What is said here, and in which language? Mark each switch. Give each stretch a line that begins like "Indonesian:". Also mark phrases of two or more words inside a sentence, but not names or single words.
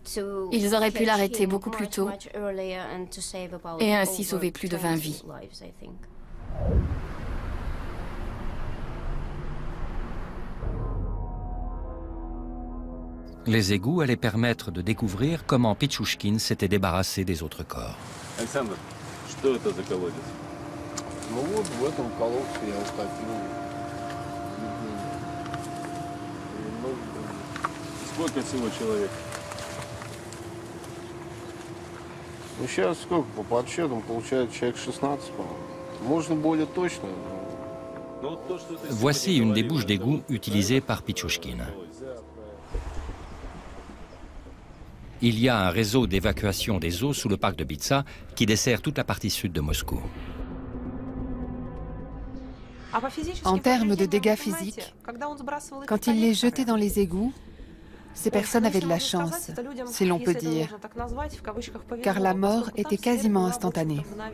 French: Ils auraient pu l'arrêter beaucoup plus tôt et ainsi sauver plus de 20 vies. Les égouts allaient permettre de découvrir comment Pichouchkine s'était débarrassé des autres corps.
Russian: Александр, что это за колодец? Ну вот в этом колодце я утопил. Сколько всего человек? Ну сейчас сколько по подсчетам получается человек 16, по-моему. Можно более точно.
French: Voici une des bouches d'égout utilisées par Pichouchkine. Il y a un réseau d'évacuation des eaux sous le parc de Bitsa qui dessert toute la partie sud de Moscou. En termes de dégâts physiques, quand il les jetait dans les égouts, ces personnes avaient de la chance, si l'on peut dire, car la mort était quasiment instantanée.